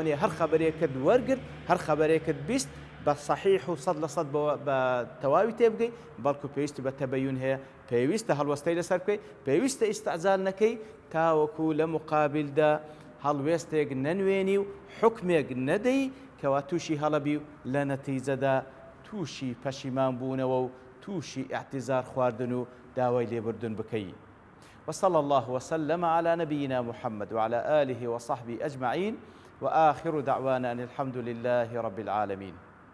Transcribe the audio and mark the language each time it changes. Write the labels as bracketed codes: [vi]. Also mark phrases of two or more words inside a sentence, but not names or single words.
[ckb] نیە هەر خەبەرێکت وەرگرت هەر خەبەرێکت بیست بە صحیح و 100% بە تەواوی تێبگەی بەڵکو پێویستی بە تەبەیون هەیە پێویستە هەڵوەستەی لەسەر بکەی پێویستە ئیستعجال نەکەی تاوەکو لە مقابلدا هەڵوێستێک نەنوێنی و حکمێک نەدەی کەوا تووشی هەڵەبی و لە نەتیجەدا تووشی پەشیمان بوونەوە و تووشی اعتزار خواردن و داوای لێبوردن بکەی. [ar] وصلى الله وسلم على نبينا محمد وعلى آله وصحبه أجمعين وآخر دعوانا أن الحمد لله رب العالمين.